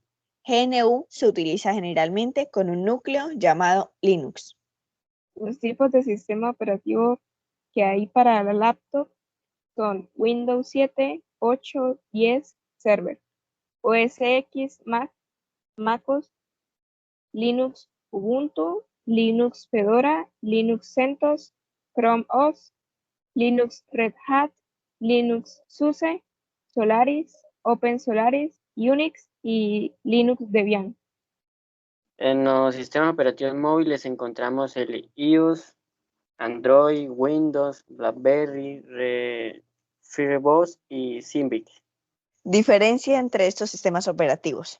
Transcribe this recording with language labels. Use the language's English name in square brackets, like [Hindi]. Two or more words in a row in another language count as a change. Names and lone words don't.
[Spanish] GNU se utiliza generalmente con un núcleo llamado Linux. Los tipos de sistema operativo que hay para la laptop son Windows 7, 8, 10, Server, OS X, Mac, MacOS, Linux, Ubuntu, Linux Fedora, Linux CentOS, Chrome OS, Linux Red Hat, Linux SUSE, Solaris, Open Solaris, Unix y Linux Debian. En los sistemas operativos móviles encontramos el iOS, Android, Windows, BlackBerry, Firefox y Symbian. Diferencia entre estos sistemas operativos.